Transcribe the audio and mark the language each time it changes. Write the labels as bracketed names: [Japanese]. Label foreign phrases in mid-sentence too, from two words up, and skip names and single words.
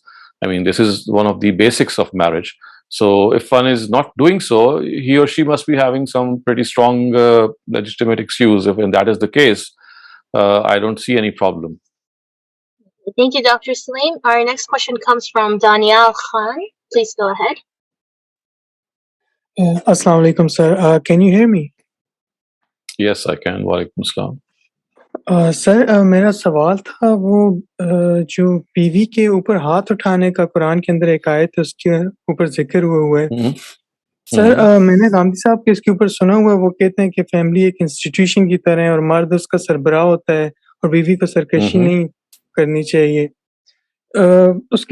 [English] I mean, this is one of the basics of marriage. So if one is not doing so, he or she must be having some pretty strong legitimate excuse. If that is the case, I don't see any problem. Thank you, Dr. Saleem. Our next question comes from Danielle Khan. Please go ahead. [Arabic] السلام عليكم, [English] sir. Can you hear me? Yes, I can. [Arabic] وعليكم السلام. [Urdu] سر میرا سوال تھا وہ جو بیوی کے اوپر ہاتھ اٹھانے کا قرآن کے اندر ایک آیت ہے اس کے اوپر ذکر ہوا ہے سر میں نے گاندھی صاحب کے اس کے اوپر سنا ہوا ہے وہ کہتے ہیں کہ فیملی ایک انسٹیٹیوشن کی طرح ہے اور مرد اس کا سربراہ ہوتا ہے اور بیوی کو سرکشی نہیں کرنی چاہیے اس کے